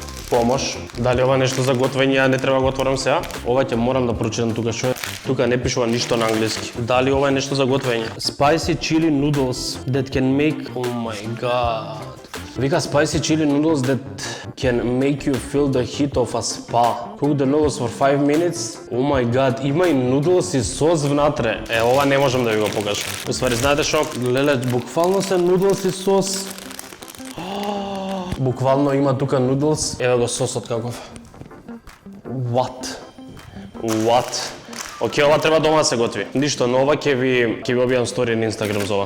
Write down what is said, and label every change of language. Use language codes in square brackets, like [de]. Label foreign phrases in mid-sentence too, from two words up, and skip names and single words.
[mk] помош. Дали ова нешто за готвење, ја не треба го отворам сега? Ова ќе морам да прочитам тука што е. Тука не пишува ништо на англиски. Дали ова е нешто за готвење? [en] Spicy chili noodles that can make... Oh my god. Вика spicy chili noodles that can make you feel the heat of a spa. Cook the noodles for 5 minutes. Oh my god, [mk] има и noodles и сос внатре. Ова не можам да ви го покажам. Уствари, знаете што? Леле, буквално се noodles и сос. Буквално има тука noodles. Еве го сосот каков. What? Океј, ова треба дома да се готви. Ништо, но ова ќе ви објавам стори на Инстаграм за ова.